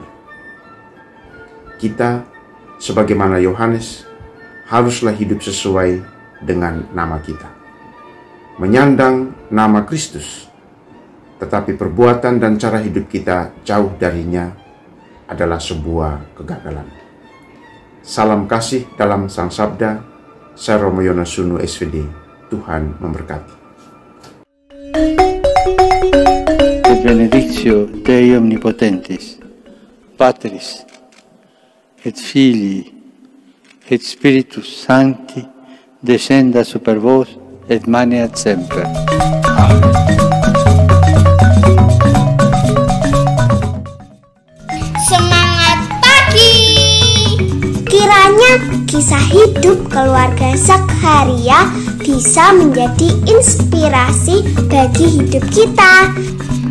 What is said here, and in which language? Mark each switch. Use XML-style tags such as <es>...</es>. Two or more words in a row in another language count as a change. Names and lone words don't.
<id>Kita, sebagaimana Yohanes, haruslah hidup sesuai dengan nama kita, menyandang nama Kristus, tetapi perbuatan dan cara hidup kita jauh darinya adalah sebuah kegagalan. Salam kasih dalam Sang Sabda. Saya Romo Yonas Sunu SVD. Tuhan memberkati.</id> <la>Et benedictio Dei omnipotentis, Patris, et Filii, et Spiritus Sancti, descenda super vos et maneat semper.</la> <id>Amen. Semangat pagi! Kiranya kisah hidup keluarga Zakharia bisa menjadi inspirasi bagi hidup kita.</id>